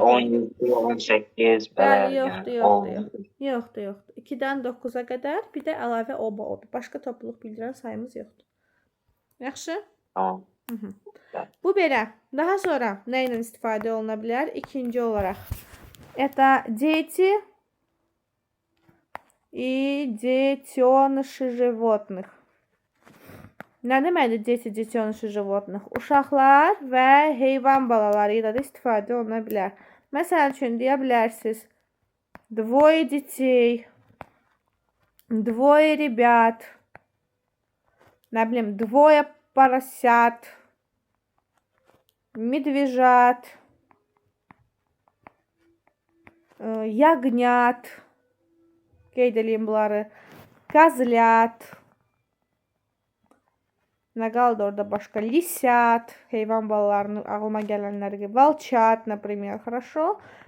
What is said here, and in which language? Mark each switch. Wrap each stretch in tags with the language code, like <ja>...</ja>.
<az>olaraq. 17, 18 Bəli, belə. yoxdur. 2-dən 9-a qədər, bir də əlavə oba-obi. Başqa topluluq bildirən sayımız yoxdur. Yaxşı? Tamam. Bu belə. Daha sonra nə ilə istifadə oluna bilər? İkinci olaraq.</az> <ru>Это дети и детеныши животных.</ru> <az>Nə deməkdir</az> <ru>дети, детеныши животных?</ru> <az>Uşaqlar və heyvan balaları ilə də istifadə oluna bilər. Məsəl üçün deyə bilərsiniz.</az> <ru>Двое детей, двое ребят,</ru> <az>nə bilim,</az> <ru>двое поросят, медвежат, ягнят,</ru> <az>qeyd edeyim bunları,</az> <ru>козлят,</ru> <az>nə qaldı orada başqa,</az> <ru>лисят,</ru> <az>heyvan balalarının ağlıma gələnləri gibi,</az> <ru>волчат, например, хорошо.</ru>